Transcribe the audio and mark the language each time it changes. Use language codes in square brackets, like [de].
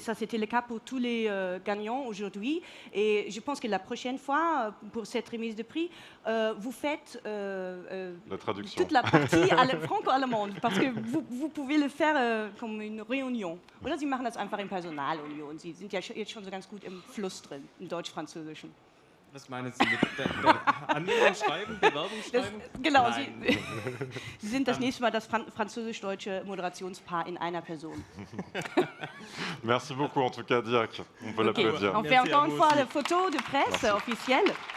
[fr] Et ça, c'était le cas pour tous les gagnants aujourd'hui. Et je pense que la prochaine fois, pour cette remise de prix, vous faites la traduction. Toute la partie franco-allemande, parce que vous pouvez le faire comme une Réunion. [de] Oder Sie machen das einfach in Personalunion. Sie sind ja jetzt schon so ganz gut im Fluss drin, im Deutsch-Französischen. Was meinen Sie mit Anmeldung schreiben, Bewerbung schreiben? Genau, Sie sind das nächste Mal das französisch-deutsche Moderationspaar in einer Person. [fr] Merci beaucoup en tout cas, Dirk. On peut l'applaudir. On fait encore une fois la photo de presse officielle.